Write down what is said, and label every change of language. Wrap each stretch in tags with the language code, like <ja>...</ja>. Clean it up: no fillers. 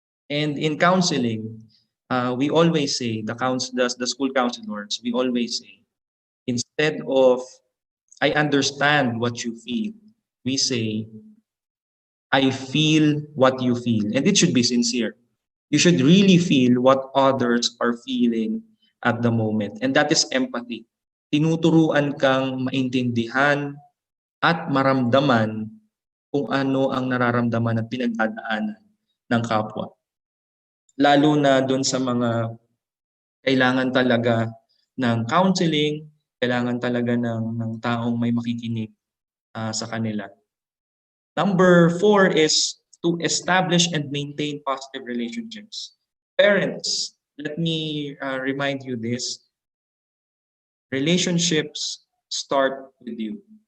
<en>And in counseling, we always say, the school counselors, we always say, instead of, I understand what you feel, we say, I feel what you feel. And it should be sincere. You should really feel what others are feeling at the moment. And that is empathy.</en> <tl>Tinuturuan kang maintindihan at maramdaman kung ano ang nararamdaman at pinagdadaanan ng kapwa. Lalo na doon sa mga kailangan talaga ng counseling, kailangan talaga ng taong may makikinig sa kanila.</tl> <en>Number four is to establish and maintain positive relationships. Parents, let me remind you this. Relationships start with you.</en>